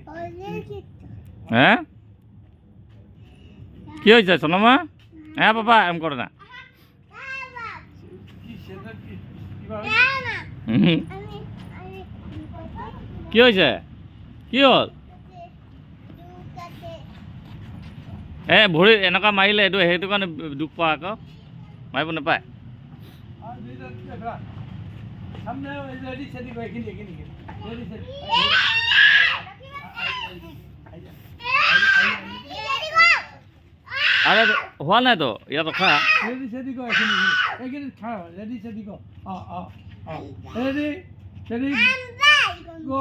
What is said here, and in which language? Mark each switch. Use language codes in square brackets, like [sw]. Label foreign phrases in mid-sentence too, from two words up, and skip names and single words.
[bn] হ্যাঁ কি হয়েছে সোনামা হ্যাঁ বাবা এম করে না কি হয়েছে কি হল [as] ভৰি এনেকুৱা মাৰিলে এইটো সেইটো কাৰণে দুখ পোৱা আকৌ মাৰিব নাপায় আরে হোৱা নাইতো ইয়াত ৰখা [en] ready steady go [bn] এখানে এখানে খাও [en] ready steady go ready steady go